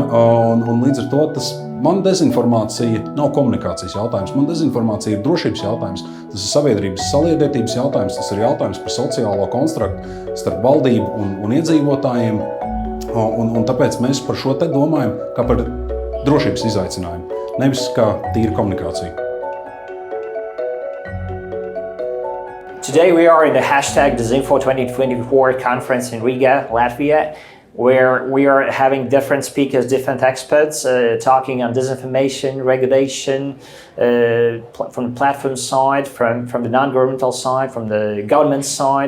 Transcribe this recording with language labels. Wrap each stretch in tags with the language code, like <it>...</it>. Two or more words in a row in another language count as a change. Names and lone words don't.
<lv>Un līdz ar to man dezinformācija nav komunikācijas jautājums, man dezinformācija ir drošības jautājums, tas ir sabiedrības saliedētības jautājums, tas ir jautājums par sociālo konstruktu starp valdību un iedzīvotājiem, un tāpēc mēs par šo te domājam kā par drošības izaicinājumu. Nevis kā tīra komunikācija.</lv> <en>Today we are in the #Disinfo 2024 conference in Rīgā, Latvia, where we are having different speakers, different experts talking on disinformation, regulation, from the platform side, from the non-governmental side, from the government side.</en>